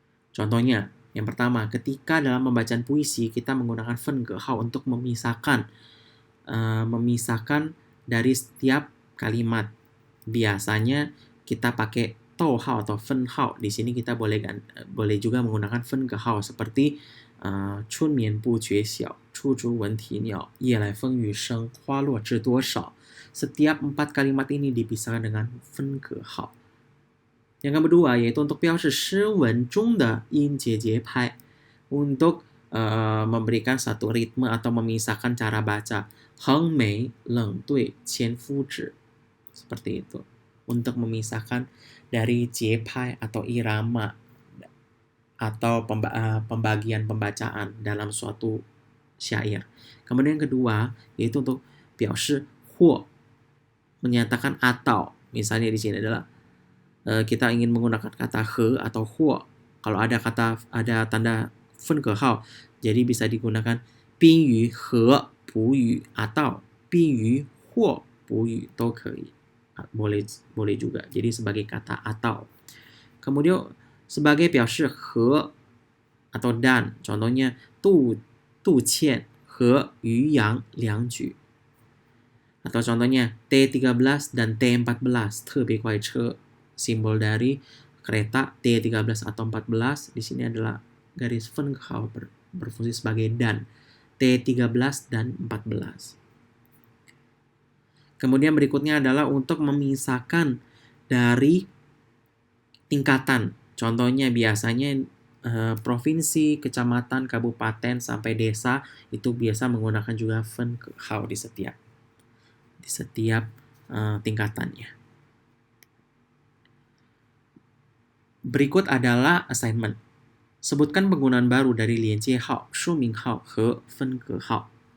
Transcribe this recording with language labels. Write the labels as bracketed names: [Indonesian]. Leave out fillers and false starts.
[Indonesian] Contohnya, yang pertama, ketika dalam pembacaan puisi kita menggunakan 分隔号 untuk memisahkan dari setiap kalimat. Biasanya kita pakai 逗号 atau 分号. Di sini kita boleh juga menggunakan [Chinese] 分隔号 seperti 春眠不觉晓, 处处闻啼鸟, 夜来风雨声, 花落知多少. [Indonesian] Setiap 4 kalimat ini dipisahkan dengan 分隔号. Yang kedua yaitu untuk [Chinese] 标示诗文中的音节节拍, [Indonesian] untuk memberikan satu ritme atau memisahkan cara baca. [Chinese] 横眉冷对千夫指, [Indonesian] seperti itu. Untuk memisahkan dari jepai atau irama atau pembagian pembacaan dalam suatu syair. Kemudian yang kedua yaitu untuk [Chinese] 表示或, [Indonesian] menyatakan atau. Misalnya di sini adalah kita ingin menggunakan kata he atau huo. Kalau ada tanda 分隔号, jadi bisa digunakan [Chinese] 宾语和补语 [Indonesian] atau [Chinese] 宾语或补语 都可以. [Indonesian] Boleh juga. Jadi sebagai kata atau. Kemudian sebagai [Chinese] 表示和 [Indonesian] atau dan. [Chinese] Contohnya 杜倩和于洋两举. [Indonesian] Atau contohnya T13 dan T14 [Chinese] 特别快车. [Indonesian] Simbol dari kereta T13 atau 14 di sini adalah garis 分隔号 berfungsi sebagai dan. T13 dan 14. Kemudian berikutnya adalah untuk memisahkan dari tingkatan. Contohnya biasanya provinsi, kecamatan, kabupaten sampai desa itu biasa menggunakan juga 分隔号 di setiap tingkatannya. Berikut adalah assignment. Sebutkan penggunaan baru dari 连接号, 说明号 和分隔号.